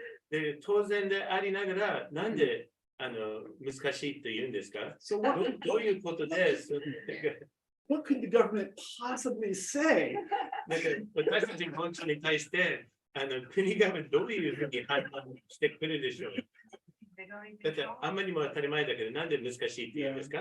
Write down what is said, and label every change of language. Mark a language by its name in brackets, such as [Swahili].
[Japanese] で当然でありながら、なんで難しいと言うんですか？どういうことです？ [English] What could the government possibly say? [Japanese] 私たちの論調に対して、国がどういうふうに判断してくるでしょう？だってあんまりも当たり前だけど、なんで難しいって言うんですか？